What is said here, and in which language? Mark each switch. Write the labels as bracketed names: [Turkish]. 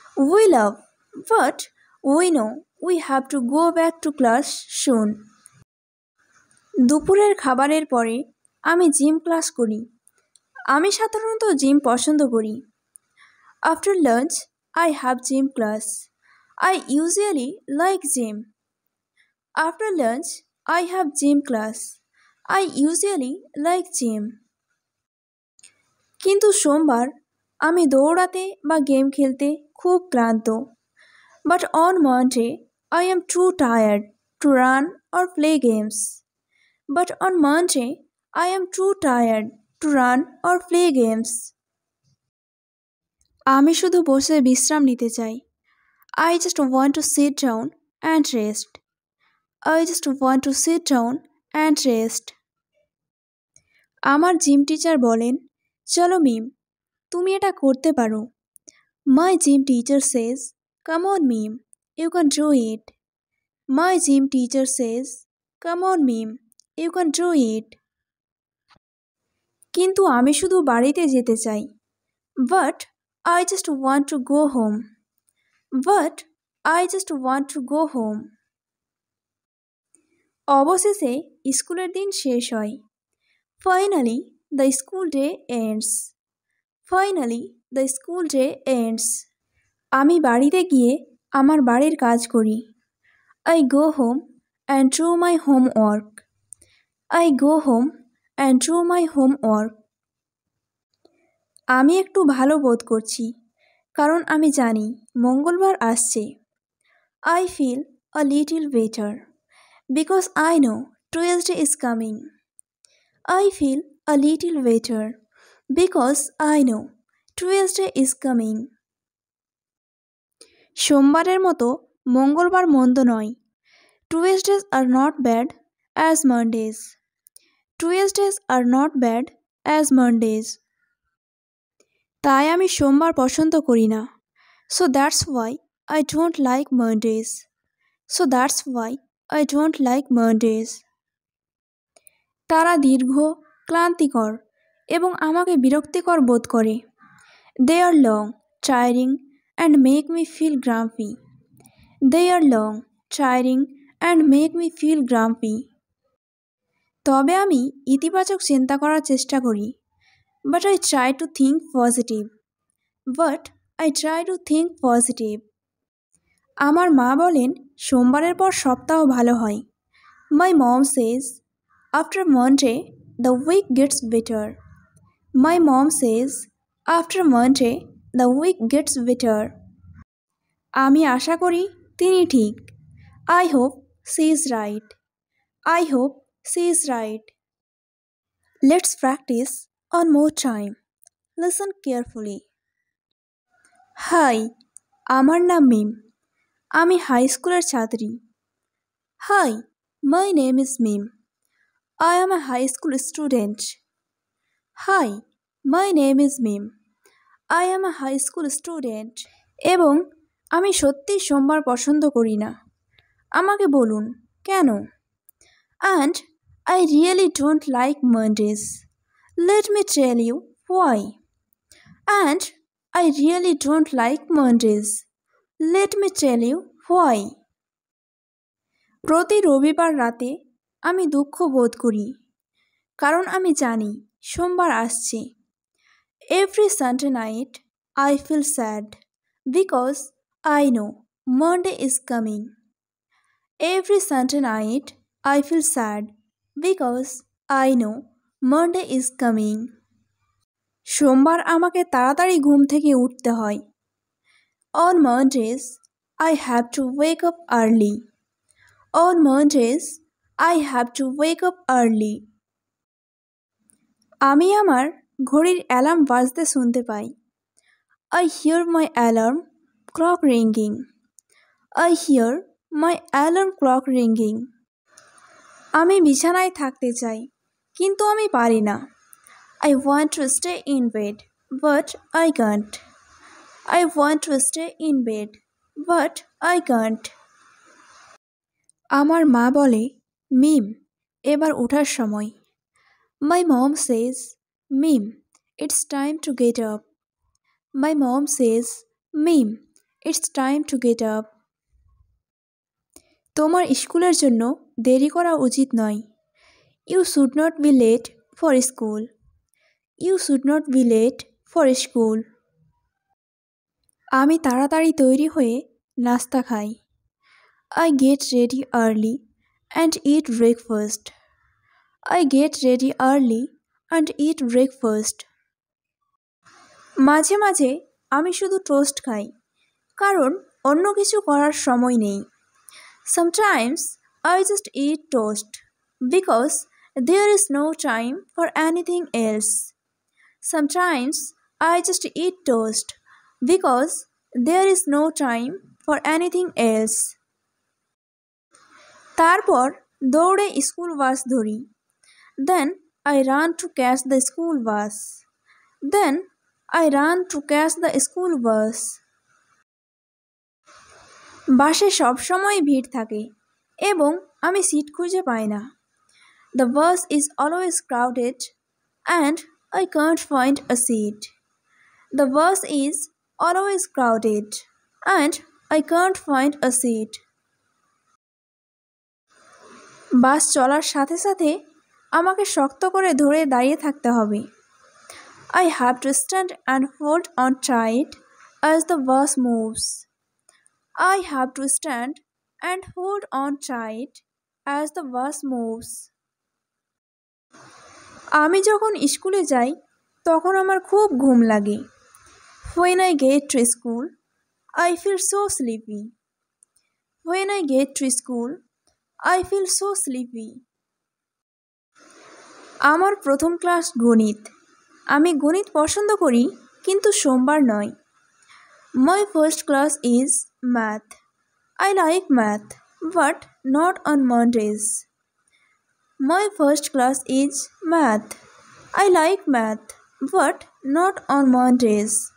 [English] We love, but we know we have to go back to class soon. [Bangla] দুপুরের খাবারের পরে আমি gym class করি। আমি সাধারণত জিম পছন্দ করি। [English] After lunch, I have gym class. I usually like gym. After lunch, I have gym class. I usually like gym. [Bangla] কিন্তু সোমবার আমি দৌড়াতে বা গেম খেলতে খুব ক্লান্ত। [English] But on Monday, I am too tired to run or play games. But on Monday, I am too tired to run or play games. [Bangla] আমি শুধু বসে বিশ্রাম নিতে চাই। [English] I just want to sit down and rest. I just want to sit down and rest. [Bangla] আমার gym teacher বলেন, চলো মিম, তুমি এটা করতে পারো। [English] My gym teacher says, come on mim, you can do it. My gym teacher says, come on mim, you can do it. [Bangla] কিন্তু আমি শুধু বাড়িতে যেতে চাই। [English] But I just want to go home. But I just want to go home. [Bangla] অবশেষে স্কুলের দিন শেষ হয়। [English] Finally, the school day ends. Finally, the school day ends. [Bangla] আমি বাড়িতে গিয়ে আমার বাড়ির কাজ করি। [English] I go home and do my homework. I go home and do my homework. [Bangla] আমি একটু ভালো বোধ করছি, কারণ আমি জানি মঙ্গলবার আসছে। [English] I feel a little better because I know Tuesday is coming. I feel a little better because I know Tuesday is coming. [Bangla] সোমবারের মতো মঙ্গলবার মন্দ নয়। [English] Tuesdays are not bad as Mondays. Tuesdays are not bad as Mondays. [Bangla] তাই আমি সোমবার পছন্দ করি না। [English] So that's why I don't like Mondays. So that's why I don't like Mondays. [Bangla] তারা দীর্ঘ, ক্লান্তিকর এবং আমাকে বিরক্তিকর বোধ করে। [English] They are long, tiring and make me feel grumpy. They are long, tiring and make me feel grumpy. [Bangla] তবে আমি ইতিবাচক চিন্তা করার চেষ্টা করি। [English] But I try to think positive. But I try to think positive. [Bangla] আমার মা বলেন সোমবারের পর সপ্তাহ ভালো হয়। [English] My mom says, after Monday, the week gets better. My mom says, after Monday, the week gets better. [Bangla] আমি আশা করি তিনি ঠিক। [English] I hope she is right. I hope she is right. Let's practice one more time. Listen carefully. Hi, [Bangla] আমার নাম মিম। আমি high স্কুলের ছাত্রী। [English] Hi, my name is Mim. I am a high school student. Hi, my name is Mim. I am a high school student. [Bangla] এবং আমি সত্যিই সোমবার পছন্দ করি না। আমাকে বলুন কেন? [English] And I really don't like Mondays. Let me tell you why. And I really don't like Mondays. Let me tell you why. [Bangla] প্রতি রবিবার রাতে আমি দুঃখ বোধ করি, কারণ আমি জানি সোমবার আসছে। [English] Every Sunday night I feel sad because I know Monday is coming. Every Sunday night I feel sad because I know Monday is coming. [Bangla] সোমবার আমাকে তাড়াতাড়ি ঘুম থেকে উঠতে হয়। [English] On Mondays I have to wake up early. On Mondays I have to wake up early. [Bangla] আমি আমার ঘড়ির অ্যালার্ম বাজতে শুনতে পাই। [English] I hear my alarm clock ringing. I hear my alarm clock ringing. [Bangla] আমি বিছানায় থাকতে চাই, কিন্তু আমি পারি না। [English] I want to stay in bed, but I can't. I want to stay in bed, but I can't. [Bangla] আমার মা বলে, মিম, এবার ওঠার সময়। [English] My mom says, Mim, it's time to get up. My mom says, Mim, it's time to get up. [Bangla] তোমার স্কুলের জন্য দেরি করা উচিত নয়। [English] You should not be late for school. You should not be late for school. [Bangla] আমি তাড়াতাড়ি তৈরি হয়ে নাস্তা খাই। [English] I get ready early and eat breakfast. I get ready early and eat breakfast. [Bangla] মাঝে মাঝে আমি শুধু টোস্ট খাই, কারণ অন্য কিছু করার সময় নেই। [English] Sometimes I just eat toast because there is no time for anything else. Sometimes I just eat toast because there is no time for anything else. [Bangla] তারপর দৌড়ে স্কুল বাস ধরি। [English] Then I run to catch the school bus. Then I run to catch the school bus. [Bangla] বাসে সবসময় ভিড় থাকে এবং আমি seat খুঁজে পাই না। [English] The bus is always crowded and I can't find a seat. The bus is always crowded and I can't find a seat. [Bangla] বাস চলার সাথে সাথে আমাকে শক্ত করে ধরে দাঁড়িয়ে থাকতে হবে। [English] I have to stand and hold on tight as the bus moves. I have to stand and hold on tight as the bus moves. [Bangla] আমি যখন স্কুলে যাই তখন আমার খুব ঘুম লাগে। [English] When I get to school, I feel so sleepy. When I get to school, I feel so sleepy. [Bangla] আমার প্রথম ক্লাস গণিত। আমি গণিত পছন্দ করি, কিন্তু সোমবার নয়। [English] My first class is math. I like math, but not on Mondays. My first class is math. I like math, but not on Mondays.